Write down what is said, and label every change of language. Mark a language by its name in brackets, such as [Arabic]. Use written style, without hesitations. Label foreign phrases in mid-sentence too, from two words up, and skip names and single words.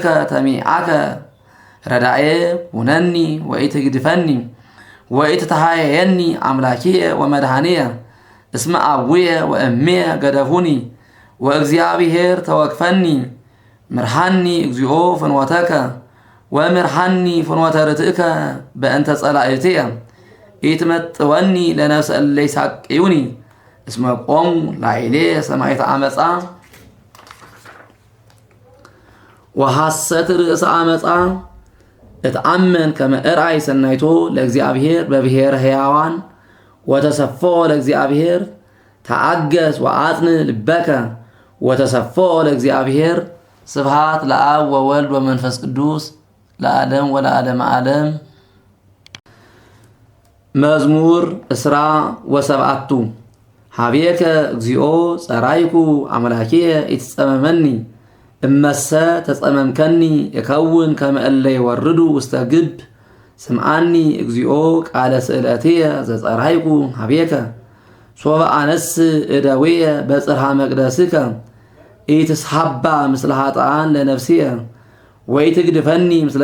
[Geez] ተሚዓከ ረዳኤ ሁነኒ ወኢትግድፈኒ ወኢትተሃየየኒ አምላኪየ ወመድኃኒየ እስመ አቡየ ወእምየ ገደፉኒ ወእግዚአብሔር ተወክፈኒ። ምርሃኒ እግዚኦ ፍኖተከ ወምርሃኒ ፍኖተ ርትእከ በእንተ ጸላእትየ ኢትመጥወኒ ለነፍሰ እለ ይሳቅዩኒ እስመ ቆሙ ላዕሌ ሰማዕተ ዓመፃ ወሐሰት ርእሰ ዓመፃ። እትአመን ከመ እርአይ ሰናይቶ ለእግዚአብሔር በብሔረ ሕያዋን ወተሰፎ ለእግዚአብሔር ተአገስ ወአጽን ልበከ ወተሰፎ ለእግዚአብሔር። ስብሃት ለአብ ወወልድ ወመንፈስ ቅዱስ ለዓለም ወለዓለመ ዓለም። መዝሙር እስራ ወሰብዓቱ ሀቤከ እግዚኦ ጸራይኩ አምላኪየ ኢትጸመመኒ እመሰ ተጸመምከኒ እከውን ከመ እለ ይወርዱ ውስተ ግብ። ስምዓኒ እግዚኦ ቃለ ስእለትየ ዘጸራይኩ ሀቤከ ሶበ አነስ እደዌየ በጽርሐ መቅደስከ ኢትስሐባ ምስለ ኃጥኣን ለነፍስየ ወኢትግድፈኒ ምስለ